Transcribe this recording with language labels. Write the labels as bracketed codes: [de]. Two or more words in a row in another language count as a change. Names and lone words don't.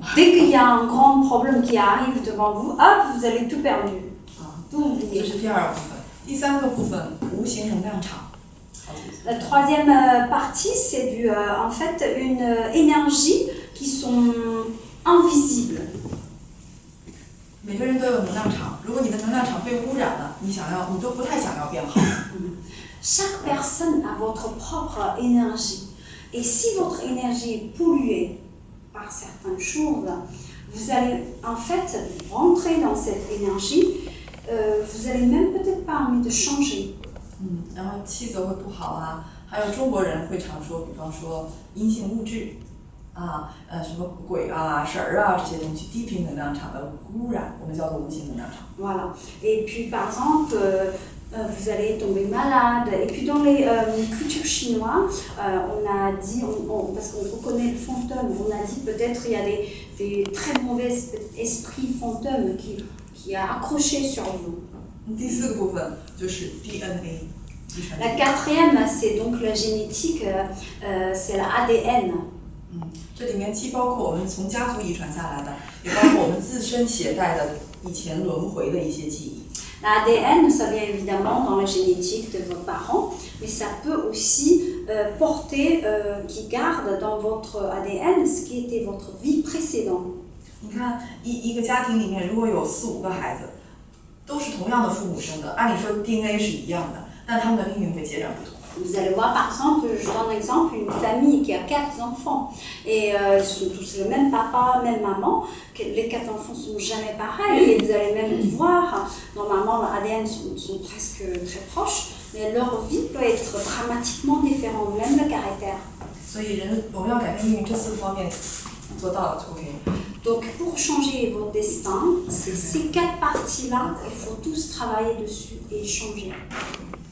[fr] Dès qu'il y a un grand problème qui arrive devant vous, hop, vous allez tout perdu. Tout [zh] 这 [fr] oublier. [zh] 是第二个部分。第三个部分，无形能量场。 [fr] La troisième partie, c'est en fait une énergie qui sont invisibles. [zh] 每个人都有能量场，如果你的能量场被污染了，你都不太想要变好。 [fr] Chaque personne a votre propre énergie. Et si votre énergie est polluée par certaines choses, vous allez en fait rentrer dans cette énergie, vous allez même peut-être pas envie de changer. [zh] 然后气色会不好啊，还有中国人会常说，比方说阴性物质啊，什么鬼啊、神儿啊这些东西，低频能量场的污染，我们叫做无形能量场。 [fr] Voilà. Et puis par exemple, vous allez tomber malade. Et puis dans les cultures chinoises, on a dit, parce qu'on reconnaît le fantôme, on a dit peut-être il y a des très mauvais esprits fantômes qui a accroché sur vous. [zh] 第四个部分就是 DNA， 遗传。 [fr] La quatrième, c'est donc la génétique, c'est la ADN. [zh] 这里面既包括我们从家族遗传下来的，也包括我们自身携带的以前轮回的一些记忆。 [fr] L'ADN, ça vient évidemment dans la génétique de vos parents, mais ça peut aussi porter, qui garde dans votre ADN ce qui était votre vie précédente. [zh] 你看，一个家庭里面如果有4、5个孩子，都是同样的父母生的，按理说 DNA 是一样的，但他们的命运会截然不同。 [fr] Vous allez voir par exemple, je donne un exemple, une famille qui a 4 enfants et ils sont tous le même papa, même maman, les 4 enfants ne sont jamais pareils et vous allez même voir, normalement l'ADN sont presque très proches, mais leur vie peut être dramatiquement différente, même le caractère. [zh] 所以我们要改变命运这4个方面做到了就 OK。 [fr] Donc pour changer votre destin, ces 4 parties-là, il faut tous travailler dessus et changer.